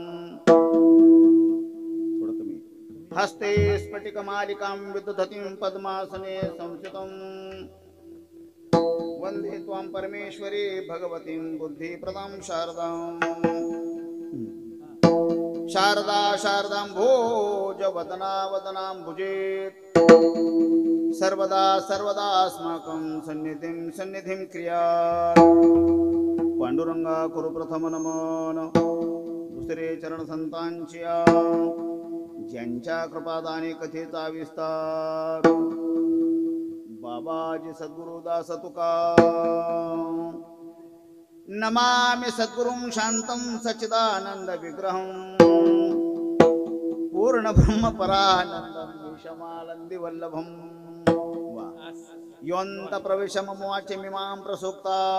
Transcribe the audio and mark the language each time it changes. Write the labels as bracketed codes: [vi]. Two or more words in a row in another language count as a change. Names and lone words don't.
[mr] थोडं कमी. [sa] हस्ते स्फटिक मालिकां विदधतीं पद्मासने संस्थितं. वंदे त्वां परमेश्वरी भगवतीं बुद्धिप्रदां शारदां. शारदा शारदाम्भोज वदना वदनाम्भुजे सर्वदा सर्वदा अस्माकं सन्निधिं सन्निधिं क्रियात्. [mr] पांडुरंगा कुरु प्रथम नमन. दुसरे चरण संतांची ज्यांच्या कृपादाने कथेचा विस्तार. बाबाजी सद्गुरुदास तुका. [sa] नमामि सद्गुरुं शांतं सच्चिदानंद विग्रहं. पूर्ण ब्रह्म परानंदं विषमानंदी वल्लभं. योऽन्त प्रविश मम वाचमिमां प्रसुप्ता.